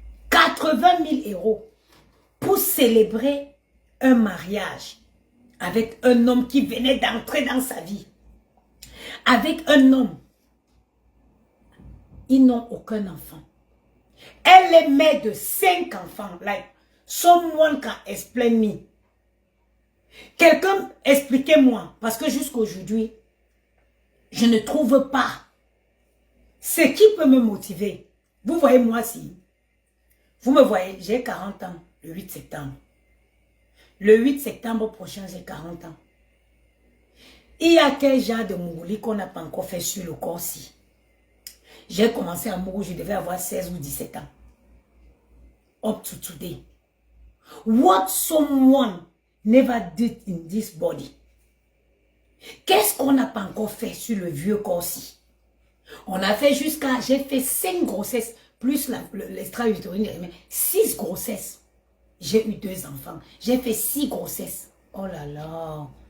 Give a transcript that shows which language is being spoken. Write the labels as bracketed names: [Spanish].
[French] 80 000 euros pour célébrer un mariage avec un homme qui venait d'entrer dans sa vie. Avec un homme. Ils n'ont aucun enfant. Elle est mère de 5 enfants. [English] Like, someone can explain me. [French] Quelqu'un, expliquez-moi. Parce que jusqu'aujourd'hui, je ne trouve pas ce qui peut me motiver. Vous voyez moi si. Vous me voyez, j'ai 40 ans le 8 septembre. Le 8 septembre prochain, j'ai 40 ans. Il y a quel genre de Mongolie qu'on n'a pas encore fait sur le corps-ci? J'ai commencé à mourir, je devais avoir 16 ou 17 ans. [English] Up to today. What someone never did in this body. [French] Qu'est-ce qu'on n'a pas encore fait sur le vieux corps-ci? On a fait jusqu'à, j'ai fait 5 grossesses, plus l'extra-utérine, 6 grossesses. J'ai eu 2 enfants. J'ai fait 6 grossesses. Oh là là.